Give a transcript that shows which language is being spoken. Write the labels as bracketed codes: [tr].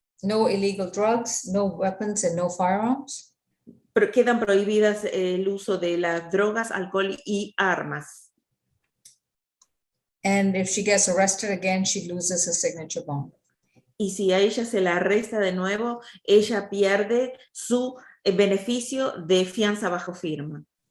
[en] No illegal drugs, no weapons, and no firearms. [es] Pero quedan prohibidas el uso de las drogas, alcohol y armas. [en] And if she gets arrested again, she loses her signature bond. [es] Y si a ella se la arresta de nuevo, ella pierde su beneficio de fianza bajo firma.